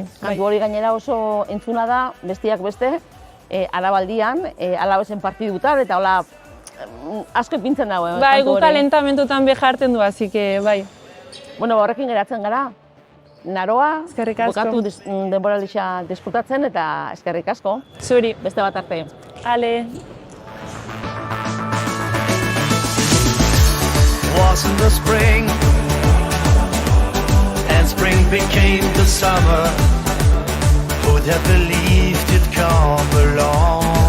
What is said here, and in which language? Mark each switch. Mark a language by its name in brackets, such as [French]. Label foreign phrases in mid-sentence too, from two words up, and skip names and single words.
[Basque] Kantu hori gainera oso entzuna da, bestiak beste, Arabaldian, Alabezen partidutan, eta hola asko ipintzen dago. Gu kalentamentutan beharten du, [Spanish] así que [Basque] bai. Horrekin geratzen gara. Naroa, eskerrik asko. Bukatu denboraldia disfrutatzen eta eskerrik asko. Zuri. Beste bat arte. Ale. [English] Was in the spring, and spring became the summer. Would have believed it'd come along.